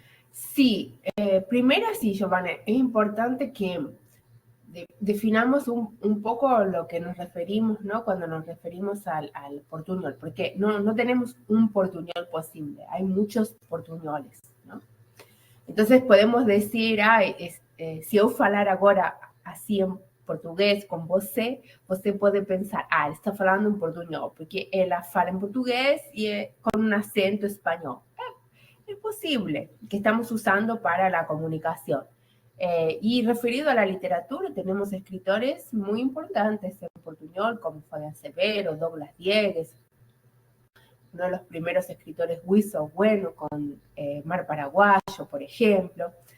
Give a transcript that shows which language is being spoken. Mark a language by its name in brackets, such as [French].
[Spanish] Sí, primero sí, Giovanna, es importante que definamos un poco lo que nos referimos, ¿no?, cuando nos referimos al portuñol, porque no tenemos un portuñol posible, hay muchos portuñoles, ¿no? Entonces podemos decir, [Portuguese] se eu falar agora assim em português com você pode pensar, ele está falando em portunhol, porque ela fala em português e com um acento espanhol. [Spanish] Es posible que estamos usando para la comunicación. Y referido a la literatura, tenemos escritores muy importantes en portuñol, como Fabián Severo, Douglas Diegues, uno de los primeros escritores Wilson Bueno, con Mar Paraguayo, por ejemplo.